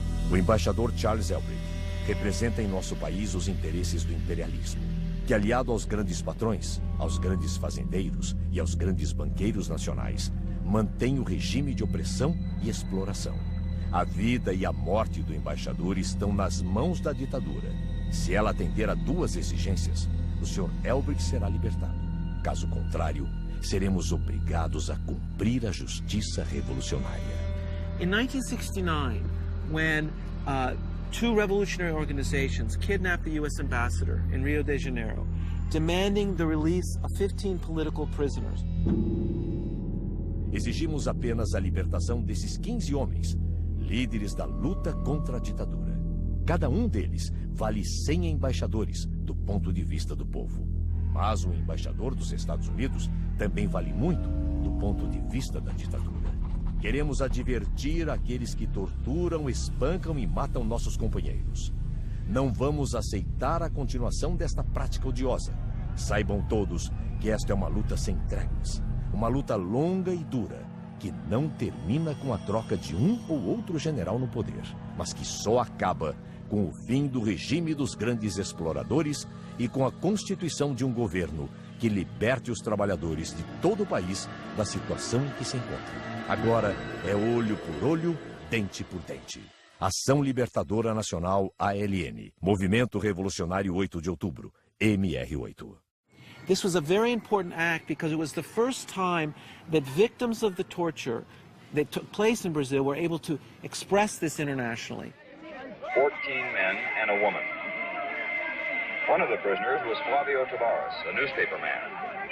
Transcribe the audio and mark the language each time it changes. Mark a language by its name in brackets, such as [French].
[Portuguese] O embaixador Charles Elbrick representa em nosso país os interesses do imperialismo, que, aliado aos grandes patrões, aos grandes fazendeiros e aos grandes banqueiros nacionais, mantém o regime de opressão e exploração. A vida e a morte do embaixador estão nas mãos da ditadura. Se ela atender a duas exigências, o Sr. Elbrick será libertado. Caso contrário, seremos obrigados a cumprir a justiça revolucionária. [English] In 1969, when two revolutionary organizations kidnapped the U.S. ambassador in Rio de Janeiro, demanding the release of 15 political prisoners. [Portuguese] Exigimos apenas a libertação desses 15 homens, líderes da luta contra a ditadura. Cada um deles vale 100 embaixadores do ponto de vista do povo. Mas um embaixador dos Estados Unidos também vale muito do ponto de vista da ditadura. Queremos advertir aqueles que torturam, espancam e matam nossos companheiros. Não vamos aceitar a continuação desta prática odiosa. Saibam todos que esta é uma luta sem tréguas. Uma luta longa e dura, que não termina com a troca de um ou outro general no poder, mas que só acaba com o fim do regime dos grandes exploradores e com a constituição de um governo que liberte os trabalhadores de todo o país da situação em que se encontram. Agora é olho por olho, dente por dente. Ação Libertadora Nacional ALN, Movimento Revolucionário 8 de Outubro, MR8. [English] This was a very important act because it was the first time that victims of the torture that took place in Brazil were able to express this internationally. 14 men and a woman. One of the prisoners was Flavio Tavares, a newspaper man.